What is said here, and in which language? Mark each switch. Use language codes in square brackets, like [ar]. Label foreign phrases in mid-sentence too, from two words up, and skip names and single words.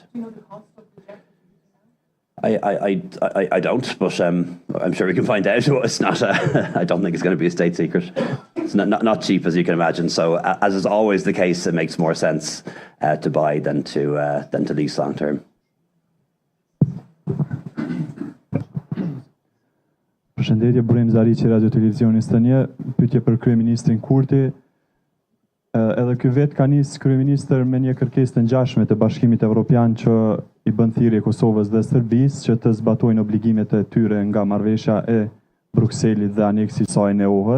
[en] Do you know the cost of the jet? I don't, but I'm sure we can find out. It's not. I don't think it's going to be a state secret. It's not cheap, as you can imagine. So, as is always the case, it makes more sense to buy than to lease long term. [sq] Përshëndetje, Burim Zariqi, Radio Televizioni Stënje, pyetje për Kryeministrin Kurti. Edhe ky vet ka nis kryeministër me një kërkesë të ngjashme të Bashkimit Evropian që i bën thirrje Kosovës dhe Serbisë që të zbatojnë obligimet e tyre nga marrëveshja e Brukselit dhe aneksi i saj në Ohër.